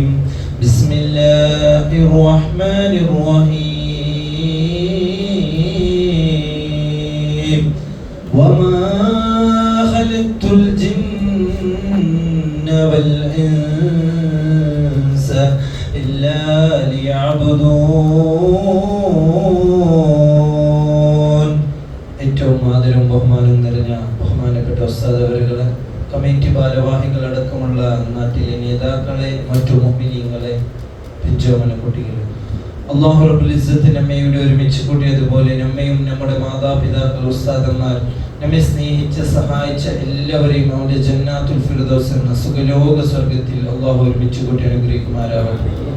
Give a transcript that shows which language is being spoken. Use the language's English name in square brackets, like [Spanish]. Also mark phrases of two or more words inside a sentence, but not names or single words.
[Arabic] بسم الله الرحمن الرحيم. وما خلقت الجن والإنس إلا ليعبدون. [Malayalam] ഏറ്റവും ആദരവും ബഹുമാനവും നിറഞ്ഞ ബഹുമാനപ്പെട്ട ഉസ്താദ് അവരുകളെ, കമ്മിറ്റി ഭാരവാഹികളടക്കമുള്ള നാട്ടിലെ നേതാക്കളെ, മറ്റു മുഅ്മിനീങ്ങളെ, പിഞ്ചോമന കുട്ടികളെ, അല്ലാഹു [Arabic] رب العزة [Malayalam] നമ്മയുടെ ഒരുമിച്ച് കൂട്ടിയതുപോലെ നമ്മയും നമ്മുടെ മാതാപിതാക്കൾ, ഉസ്താദന്മാർ, നമ്മെ സ്നേഹിച്ച സഹായിച്ച എല്ലാവരെയും അവന്റെ [Arabic] جنات الفردوس [Malayalam] എന്ന സുഖലോക സ്വർഗ്ഗത്തിൽ അല്ലാഹു ഒരുമിച്ച് കൂട്ടി അനുഗ്രഹിക്കുമാറാവട്ടെ.